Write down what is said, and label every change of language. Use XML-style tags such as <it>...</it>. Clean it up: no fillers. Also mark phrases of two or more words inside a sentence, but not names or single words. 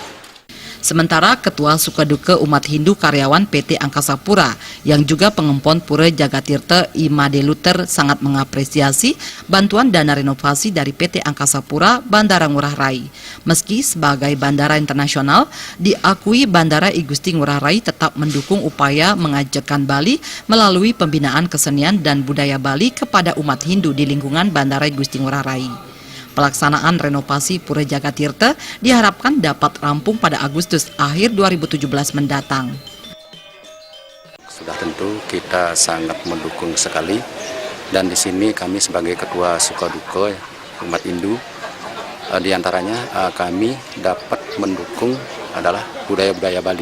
<id>Sementara Ketua Sukaduka Umat Hindu karyawan PT Angkasa Pura yang juga pengempon Pura Jagat Tirta Imade Luther sangat mengapresiasi bantuan dana renovasi dari PT Angkasa Pura Bandara Ngurah Rai. Meski sebagai bandara internasional, diakui Bandara I Gusti Ngurah Rai tetap mendukung upaya mengajakkan Bali melalui pembinaan kesenian dan budaya Bali kepada umat Hindu di lingkungan Bandara I Gusti Ngurah Rai. Pelaksanaan renovasi Pura Jagat Tirta diharapkan dapat rampung pada Agustus akhir 2017 mendatang. Sudah tentu kita sangat mendukung sekali, dan di sini kami sebagai Ketua Sukaduka Umat Hindu, diantaranya kami dapat mendukung adalah budaya-budaya Bali.</id>